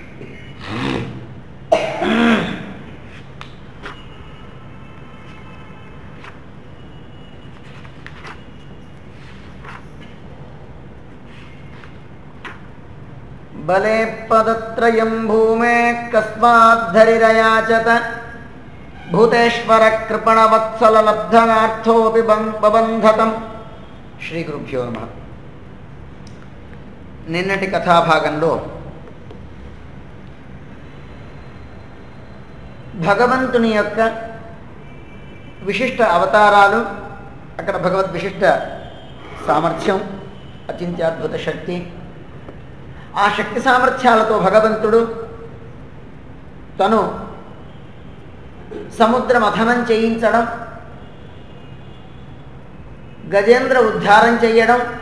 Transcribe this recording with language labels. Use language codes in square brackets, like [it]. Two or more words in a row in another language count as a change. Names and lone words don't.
[sa] बले पदत्रयं भूमे कस्माद्धरिरयाचत भूतेश्वर कृपणवत्सल लब्धनार्थोऽपि बबन्धतं శ్రీ గురుభ్యో నమః. [te] నిన్నటి కథాభాగంలో భగవంతుని యొక్క విశిష్ట అవతారాలు, అక్కడ భగవద్ విశిష్ట సామర్థ్యం, అచింత్యాద్భుత శక్తి, ఆ శక్తి సామర్థ్యాలతో భగవంతుడు తను సముద్ర మథనం చేయించడం, గజేంద్ర ఉద్ధారం చేయడం,